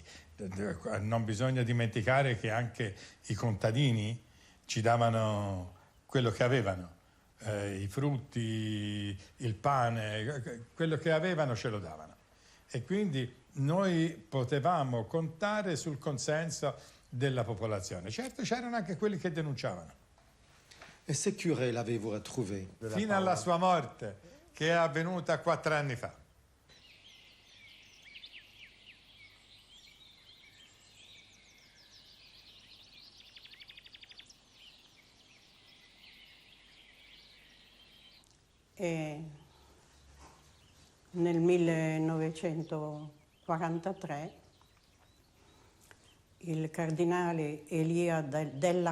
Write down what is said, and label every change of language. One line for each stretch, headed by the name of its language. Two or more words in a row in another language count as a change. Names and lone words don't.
Italian: Non bisogna dimenticare che anche i contadini ci davano quello che avevano. i frutti, il pane, quello che avevano ce lo davano. E quindi noi potevamo contare sul consenso della popolazione. Certo, c'erano anche quelli che denunciavano.
French: Et ce curé l'avez-vous retrouvé?
Italian: Fino alla sua morte, che è avvenuta 4 anni fa. E nel 1943 il cardinale Elia della